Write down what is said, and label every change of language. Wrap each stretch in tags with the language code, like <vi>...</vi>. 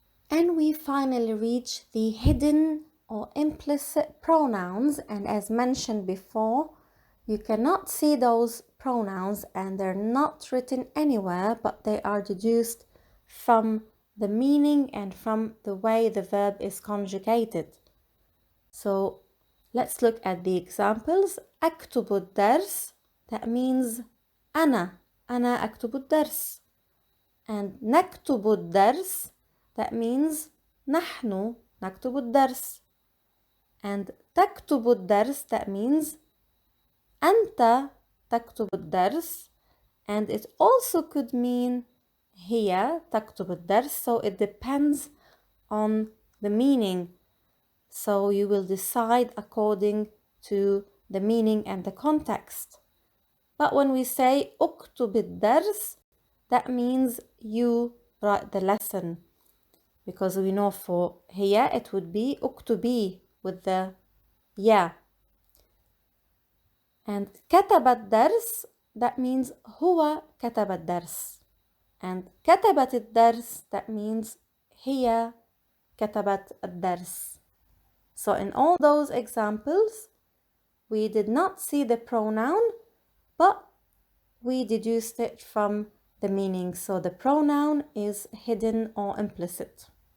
<en>And we finally reach the hidden or implicit pronouns, and as mentioned before, you cannot see those pronouns and they're not written anywhere, but they are deduced from the meaning and from the way the verb is conjugated. So let's look at the examples.</en> <ar>أكتب الدرس,</ar> <en>that means</en> <ar>أنا أكتب الدرس. And نكتب الدرس,</ar> <en>that means</en> <ar>نحن نكتب الدرس. And تكتب الدرس,</ar> <en>that means</en> <ar>أنت تكتب الدرس.</ar> <en>And it also could mean</en> <ar>هي تكتب الدرس,</ar> <en>so it depends on the meaning. So you will decide according to the meaning and the context. But when we say</en> <ar>اكتب الدرس,</ar> <en>that means you write the lesson. Because we know for هي it would be اكتبي with the ya.</en> <ar>And كتب الدرس,</ar> <en>that means</en> <ar>هو كتب الدرس. And كتبت الدرس,</ar> <en>that means</en> <ar>هي كتبت الدرس.</ar> <en>So in all those examples, we did not see the pronoun, but we deduced it from the meaning. So the pronoun is hidden or implicit.</en>